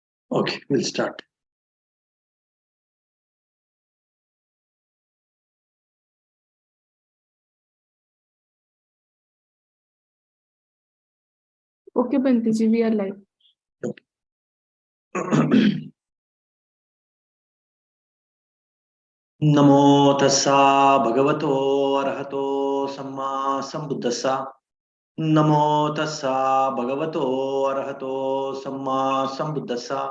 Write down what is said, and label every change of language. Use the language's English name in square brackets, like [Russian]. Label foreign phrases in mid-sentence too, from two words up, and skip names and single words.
[English] Okay, we'll start. Okay, Bantiji, we are live. Okay. [Pali] Namo tassa bhagavato arahato samma sambuddhassa. Namo tassa bhagavato arahato samma sambuddhassa.